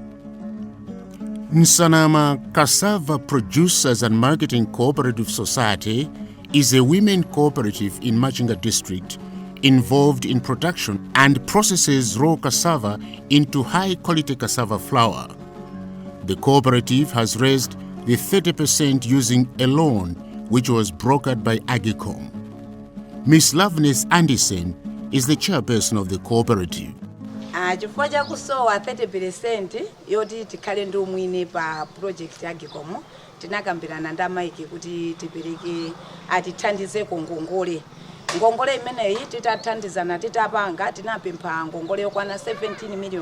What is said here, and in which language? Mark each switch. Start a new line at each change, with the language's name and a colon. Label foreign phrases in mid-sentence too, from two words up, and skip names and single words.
English: Nsanama Cassava Producers and Marketing Cooperative Society is a women cooperative in Machinga district involved in production and processes raw cassava into high-quality cassava flour. The cooperative has raised the 30% using a loan which was brokered by AGCOM. Ms. Loveness Anderson is the chairperson of the cooperative.
Nyanja: Chifukwa cha kusowa 30% yoti tikhale ndi umwini pa project ya AGCOM, tinakambirana ndi amaiki kuti tipereke atithandizeko ngongole. Ngongole imeneyi titathandizana titapanga tinapempha ngongole yokwana 17 million.